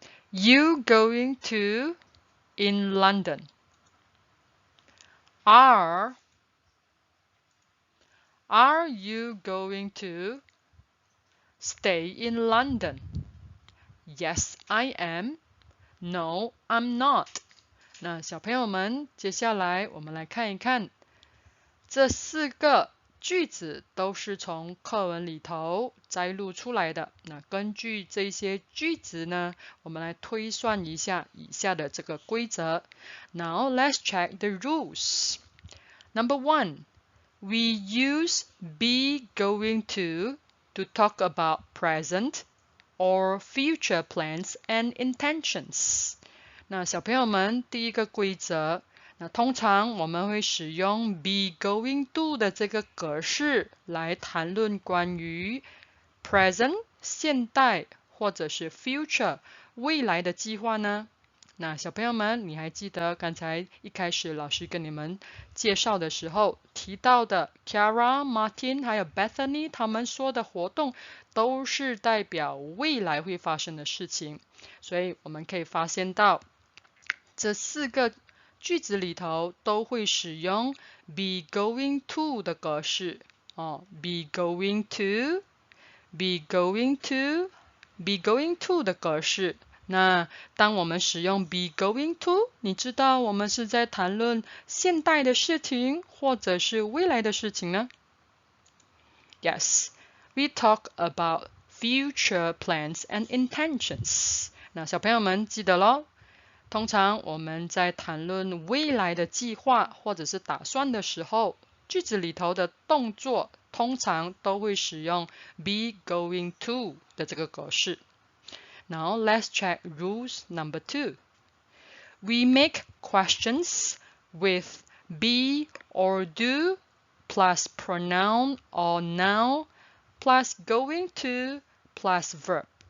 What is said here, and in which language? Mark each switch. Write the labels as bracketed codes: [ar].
[en] You going to in London. Are you going to stay in London? Yes, I am. No, I'm not. [zh] 那小朋友们，接下来我们来看一看，这4个句子都是从课文里头摘录出来的。那根据这些句子呢，我们来推算一下以下的这个规则。 [en] Now let's check the rules. Number 1, we use be going to talk about present or future plans and intentions. [zh] 那小朋友们，第一个规则，那通常我们会使用 be going to 的这个格式来谈论关于 present 现代或者是 future 未来的计划呢。那小朋友们，你还记得刚才一开始老师跟你们介绍的时候提到的 Ciara、Martin 还有 Bethany 他们说的活动都是代表未来会发生的事情，所以我们可以发现到这4个句子里头都会使用 be going to 的格式be going to be going to be going to 的格式。那当我们使用 be going to， 你知道我们是在谈论现代的事情或者是未来的事情呢？ [en] Yes, we talk about future plans and intentions. [zh] 那小朋友们记得咯，通常我们在谈论未来的计划或者是打算的时候，句子里头的动作通常都会使用 be going to 的这个格式。 [en] Now let's check rules number 2. We make questions with be or do plus pronoun or noun plus going to plus verb.